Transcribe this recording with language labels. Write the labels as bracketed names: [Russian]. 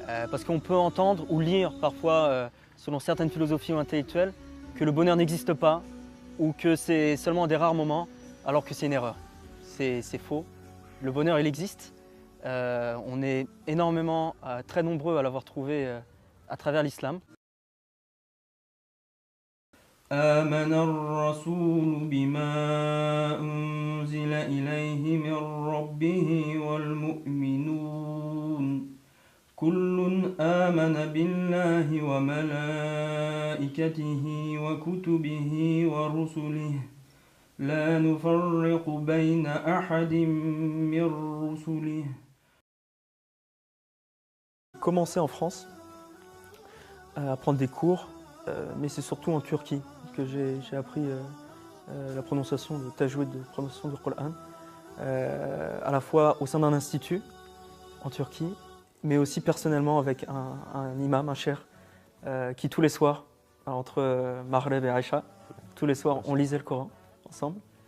[French] Parce qu'on peut entendre ou lire parfois, selon certaines philosophies ou intellectuelles, que le bonheur n'existe pas ou que c'est seulement des rares moments, alors que c'est une erreur. C'est faux. Le bonheur, il existe. On est énormément, très nombreux à l'avoir trouvé à travers l'islam. [Arabic] آمن الرسول بما أنزل إليه من ربه والمؤمنون كل آمن بالله وملائكته وكتبه ورسله لا نفرق بين أحد من رسله. [French] Commencer en France à prendre des cours, mais c'est surtout en Turquie que j'ai appris la prononciation, le tajwid de prononciation du Coran, à la fois au sein d'un institut en Turquie, mais aussi personnellement avec un imam, un cheikh, qui tous les soirs, entre Maghreb et Aïcha, tous les soirs on lisait le Coran ensemble.